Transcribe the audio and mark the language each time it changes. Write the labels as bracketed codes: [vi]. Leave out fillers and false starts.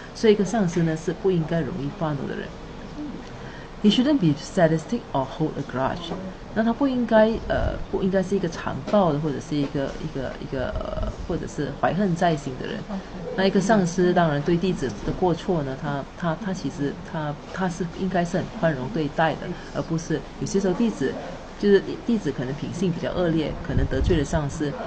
[zh] 所以一个上司呢，是不应该容易发怒的人。 [en] He shouldn't be sadistic or hold a grudge. [zh] 那他不应该是一个残暴的，或者是一个或者是怀恨在心的人。那一个上司当然对弟子的过错呢，他其实他是应该是很宽容对待的，而不是有些时候弟子可能品性比较恶劣，可能得罪了上司。